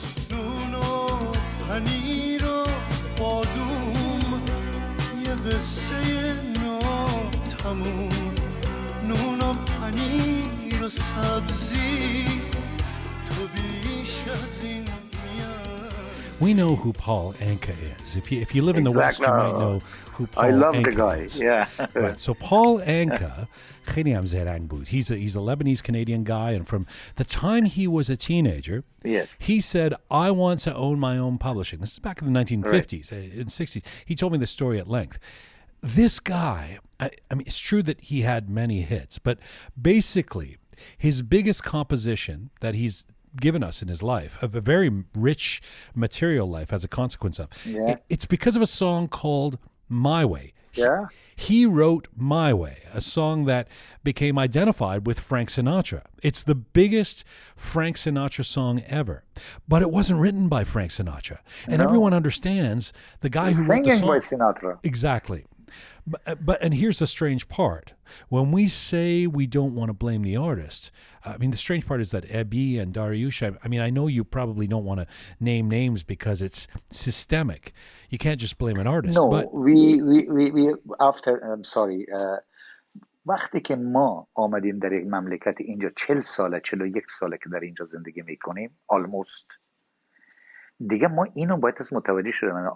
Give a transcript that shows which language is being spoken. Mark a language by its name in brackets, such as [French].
[Persian] نون و پنیر و بادوم یه قصه ناتموم، نون و پنیر و سبزی تو بیش از این. [English] We know who Paul Anka is. If you live in the West, you might know who Paul Anka is. I love the guy. Yeah. Right. [Persian] So Paul Anka, خیلی هم زرنگ بود. [English] He's a Lebanese Canadian guy, and from the time he was a teenager, yes, he said, "I want to own my own publishing." This is back in the 1950s, in 60s. He told me the story at length. This guy, I mean, it's true that he had many hits, but basically, his biggest composition that he's given us in his life, a very rich material life as a consequence of. Yeah. It's because of a song called My Way. Yeah. He wrote My Way, a song that became identified with Frank Sinatra. It's the biggest Frank Sinatra song ever. But it wasn't written by Frank Sinatra. And everyone understands the guy who wrote the song. By Sinatra. Exactly. But and here's the strange part. When we say we don't want to blame the artist, I mean, the strange part is that Ebi and Dariush, I mean, I know you probably don't want to name names because it's systemic. You can't just blame an artist. No, but we after, I'm sorry, [Persian] وقتی که ما آمدیم در یک مملکت اینجا 40 ساله 41 ساله که در اینجا زندگی میکنیم [English] almost، [Persian] دیگه ما اینو باید از متوجه شدیم.